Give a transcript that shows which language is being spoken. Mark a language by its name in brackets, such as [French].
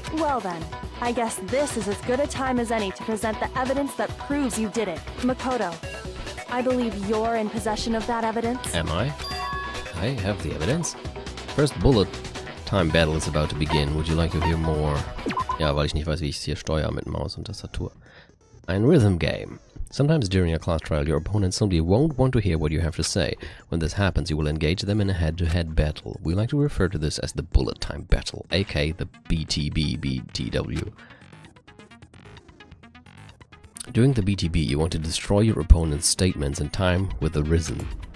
[English] Well then, I guess this is as good a time as any to present the evidence that proves you did it. Makoto, I believe you're in possession of that evidence? Am I? I have the evidence. First bullet time battle is about to begin. Would you like to hear more? [German] Ja, weil ich nicht weiß, wie ich es hier steuere mit Maus und Tastatur. Ein Rhythm Game. [English] Sometimes during a class trial, your opponent simply won't want to hear what you have to say. When this happens, you will engage them in a head-to-head battle. We like to refer to this as the bullet time battle, aka the BTB-BTW. During the BTB, you want to destroy your opponent's statements in time with the rhythm.